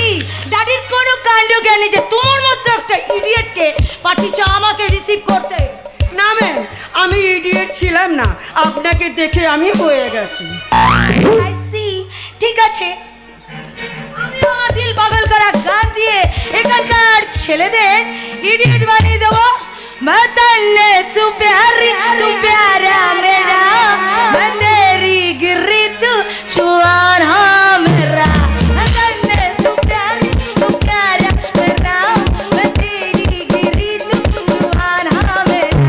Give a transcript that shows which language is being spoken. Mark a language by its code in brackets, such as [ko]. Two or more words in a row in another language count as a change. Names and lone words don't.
[bn] ড্যাডির কোনো কাণ্ড জ্ঞানী যে তোমার মতো একটা ইডিয়েটকে পাঠিয়েছে আমাকে রিসিভ করতে। না ম্যাম, আমি ইডিয়েট ছিলাম না, আপনাকে দেখে আমি হয়ে গেছি। [en] I see. [bn] ঠিক আছে, আমি আমার দিল পাগল করা গান দিয়ে এখানকার ছেলেদের ইডিয়েট বানিয়ে দেবো। [bgc] मैं तन्ने सु प्यारी तू प्यारा मेरा, मैं तेरी गिरी तू छुआना मेरा। मैं तन्ने सु प्यारी तू प्यारा मेरा, मैं तेरी गिरी तू छुआना मेरा।